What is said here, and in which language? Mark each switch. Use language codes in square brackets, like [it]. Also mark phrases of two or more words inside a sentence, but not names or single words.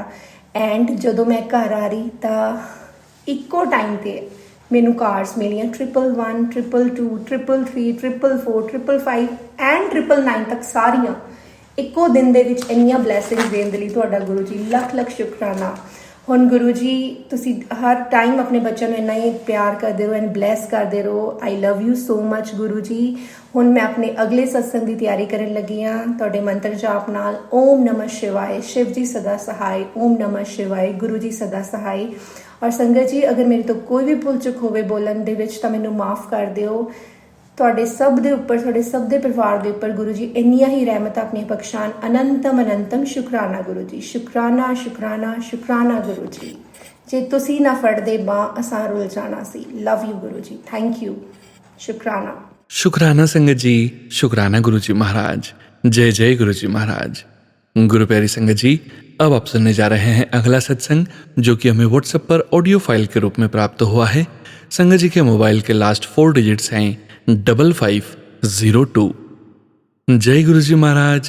[pa] ਐਂਡ ਜਦੋਂ ਮੈਂ ਘਰ ਆ ਰਹੀ ਤਾਂ ਇੱਕੋ ਟਾਈਮ ਤੇ ਮੈਨੂੰ ਕਾਰਡਸ ਮਿਲੀਆਂ 111, 222, 333, 444, 555 ਐਂਡ 999 ਤੱਕ, ਸਾਰੀਆਂ ਇੱਕੋ ਦਿਨ ਦੇ ਵਿੱਚ ਇੰਨੀਆਂ ਬਲੈਸਿੰਗਸ ਦੇਣ ਦੇ ਲਈ ਤੁਹਾਡਾ ਗੁਰੂ ਜੀ ਲੱਖ ਲੱਖ ਸ਼ੁਕਰਾਨਾ। ਹੁਣ ਗੁਰੂ ਜੀ ਤੁਸੀਂ ਹਰ ਟਾਈਮ ਆਪਣੇ ਬੱਚਿਆਂ ਨੂੰ ਇੰਨਾ ਹੀ ਪਿਆਰ ਕਰਦੇ ਰਹੋ [en] and bless [pa] ਕਰਦੇ ਰਹੋ। [en] I love you so much [pa] ਗੁਰੂ ਜੀ। ਹੁਣ ਮੈਂ ਆਪਣੇ ਅਗਲੇ ਸਤਸੰਗ ਦੀ ਤਿਆਰੀ ਕਰਨ ਲੱਗੀ ਹਾਂ ਤੁਹਾਡੇ ਮੰਤਰ ਜਾਪ ਨਾਲ। [sa] ओम नमः शिवाय, [hi] शिव जी सदा सहाय। [sa] ओम नमः शिवाय, [hi] गुरु जी सदा सहाय। [pa] ਔਰ ਸੰਗਤ ਜੀ ਅਗਰ ਮੇਰੇ ਤੋ ਕੋਈ ਭੀ ਭੁੱਲ ਚੁੱਕ ਹੋਵੇ ਬੋਲਣ ਦੇ ਵਿੱਚ ਤਾਂ ਮੈਨੂੰ ਮਾਫ਼ ਕਰ ਦਿਓ। ਤੁਹਾਡੇ ਸਭ ਦੇ ਉੱਪਰ, ਤੁਹਾਡੇ ਸਭ ਦੇ ਪਰਿਵਾਰ ਦੇ ਉੱਪਰ ਗੁਰੂ ਜੀ ਇੰਨੀਆਂ ਹੀ ਰਹਿਮਤਾਂ ਆਪਣੀਆਂ ਬਖਸ਼ਾਨ। ਅਨੰਤਮ ਅਨੰਤਮ ਸ਼ੁਕਰਾਨਾ ਗੁਰੂ ਜੀ, ਸ਼ੁਕਰਾਨਾ ਸ਼ੁਕਰਾਨਾ ਸ਼ੁਕਰਾਨਾ ਗੁਰੂ ਜੀ। ਜੇ ਤੁਸੀਂ ਨਾ ਫੜਦੇ ਬਾਂਹ ਅਸਾਂ ਰੁਲ ਜਾਣਾ ਸੀ। [en] love you ਗੁਰੂ ਜੀ, thank you, शुक्राना। [hi] शुक्राना संगत जी, शुक्राना गुरु जी महाराज। जय जय गुरु जी महाराज। गुरु प्यारी संगत जी, अब आप सुनने जा रहे हैं अगला सत्संग जो कि हमें व्हाट्सएप पर [en] audio file [hi] के रूप में प्राप्त हुआ है। संगत जी के मोबाइल के लास्ट 4 डिजिट्स हैं 5502। जय गुरु जी महाराज।